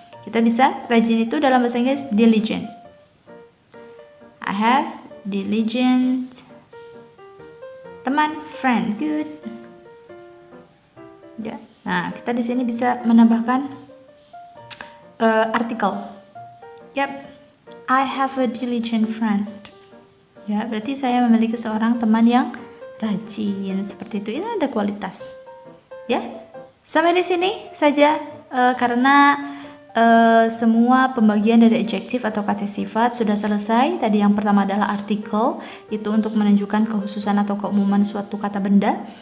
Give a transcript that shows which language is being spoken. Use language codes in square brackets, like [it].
[id] Kita bisa rajin itu dalam bahasa Inggris diligent. [en] I have diligent teman, friend, good. [id] Ya. Nah, kita di sini bisa menambahkan artikel. [en] Yep, I have a diligent friend. [id] Ya, berarti saya memiliki seorang teman yang rajin, seperti itu. Ini ada kualitas. Ya, sampai di sini saja karena semua pembagian dari adjektif atau kata sifat sudah selesai. Tadi yang pertama adalah artikel, itu untuk menunjukkan kekhususan atau keumuman suatu kata benda.